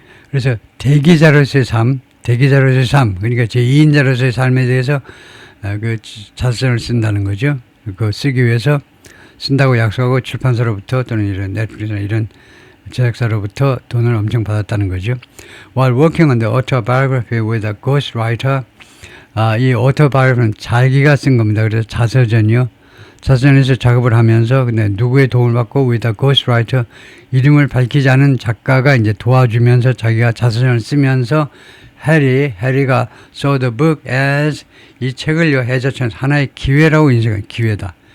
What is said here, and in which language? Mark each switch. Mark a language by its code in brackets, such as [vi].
[ko] 그래서 대기자로서의 삶, 그러니까 제2인자로서의 삶에 대해서 그 자서전을 쓴다는 거죠. 그거 쓰기 위해서 쓴다고 약속하고 출판사로부터 또는 이런 넷플릭스나 이런 제작사로부터 돈을 엄청 받았다는 거죠. [en] While working on the autobiography with a ghostwriter, 이 autobiography는 [ko] 자기가 쓴 겁니다. 그래서 자서전이요. 자서전에서 작업을 하면서 근데 누구의 도움을 받고 [en] with a ghostwriter, [ko] 이름을 밝히지 않은 작가가 이제 도와주면서 자기가 자서전을 쓰면서 해리가 [en] saw the book as, [ko] 이 책을요, 해자처럼 하나의 기회라고 인식한 기회다.